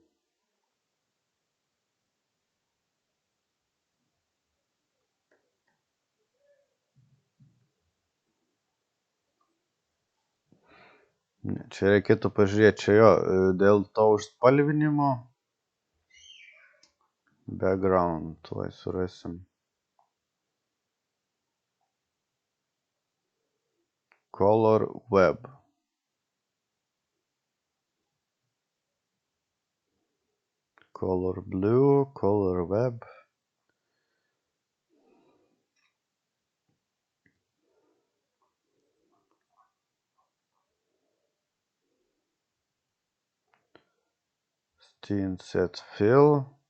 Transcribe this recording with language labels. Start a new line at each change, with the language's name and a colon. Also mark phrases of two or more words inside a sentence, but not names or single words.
Lithuanian: Čia reikėtų pažiūrėti, čia dėl to užspalvinimo. Background, tuoj surasim.
English: Color web. Color blue, color web. Scene set fill.